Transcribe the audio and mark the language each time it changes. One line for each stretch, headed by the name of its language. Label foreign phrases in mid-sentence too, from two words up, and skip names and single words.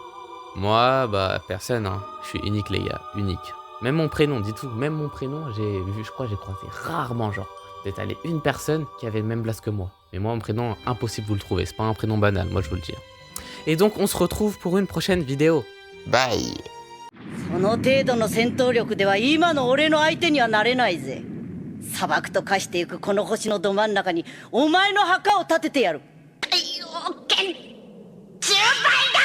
French: Moi, personne, hein. Je suis unique les gars, unique. Même mon prénom, dites-vous, même mon prénom, je crois que j'ai croisé rarement genre. Peut-être allé une personne qui avait le même blast que moi. Mais moi, mon prénom, impossible de vous le trouver, c'est pas un prénom banal, moi je vous le dis. Et donc, on se retrouve pour une prochaine vidéo. Bye.
Japanese: その程度の戦闘力では今の俺の相手にはなれないぜ。砂漠と化していくこの星のど真ん中にお前の墓を建ててやる。10倍